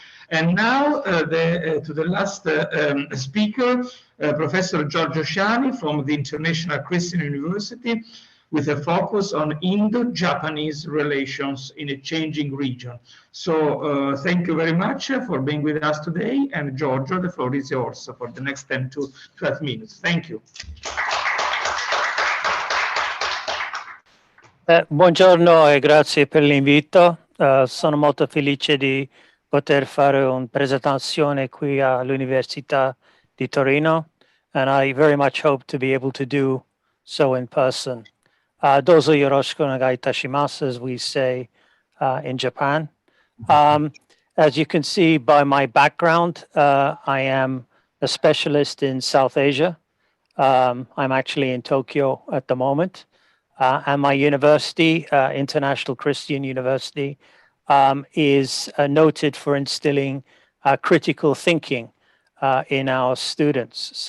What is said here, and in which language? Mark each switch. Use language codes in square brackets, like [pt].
[en] And now to the last speaker, Professor Giorgio Ciani from the International Christian University, with a focus on Indo-Japanese relations in a changing region. So thank you very much for being with us today. And Giorgio, the floor is yours for the next 10 to 12 minutes. Thank you. [it] Buongiorno e grazie per l'invito. Sono molto felice di poter fare una presentazione qui all'Università di Torino, [en] and I very much hope to be able to do so in person. [ja] Dozo yoroshiku onegai itashimasu, [en] as we say in Japan. As you can see by my background, I am a specialist in South Asia. I'm actually in Tokyo at the moment. And my university, International Christian University, is noted for instilling critical thinking in our students.